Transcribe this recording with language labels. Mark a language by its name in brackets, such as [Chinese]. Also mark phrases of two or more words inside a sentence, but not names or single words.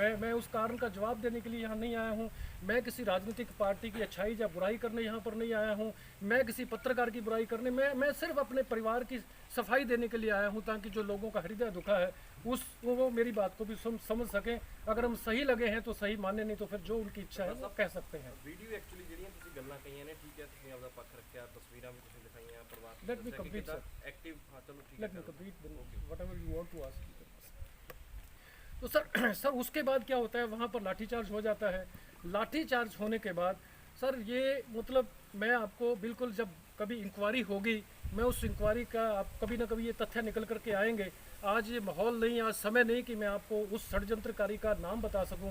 [Hindi] मैं उस कारण का जवाब देने के लिए यहाँ नहीं आया हूँ। मैं किसी राजनीतिक पार्टी की अच्छाई या बुराई करने यहाँ पर नहीं आया हूँ। मैं किसी पत्रकार की बुराई करने, मैं सिर्फ अपने परिवार की सफाई देने के लिए आया हूँ, ताकि जो लोगों का हृदय दुखा है वो मेरी बात को भी समझ सकें। अगर हम सही लगे हैं तो सही माने, नहीं तो फिर जो उनकी इच्छा है वो कह सकते हैं। [English] video actually [Punjabi] ਜਿਹੜੀਆਂ ਤੁਸੀਂ ਗੱਲਾਂ ਕਹੀਆਂ ਨੇ, ਠੀਕ ਹੈ, ਤੁਸੀਂ ਆਪਦਾ ਪੱਖ ਰੱਖਿਆ, ਤਸਵੀਰਾਂ ਵੀ ਤੁਸੀਂ ਦਿਖਾਈਆਂ, ਪਰਿਵਾਰ [English] Let me complete, sir. [Punjabi] ਐਕਟਿਵ, ਹਾਂ ਚਲੋ ਠੀਕ [English] Let me [Punjabi] ਹੈ। [English] complete, then whatever you want to ask. [Hindi] तो सर उसके बाद क्या होता है, वहाँ पर लाठीचार्ज हो जाता है। लाठीचार्ज होने के बाद सर ये मतलब मैं आपको बिल्कुल, जब कभी इंक्वायरी होगी, मैं उस इंक्वायरी का आप कभी ना कभी ये तथ्य निकल करके आएंगे। आज ये माहौल नहीं, आज समय नहीं कि मैं आपको उस षड्यंत्रकारी का नाम बता सकूं।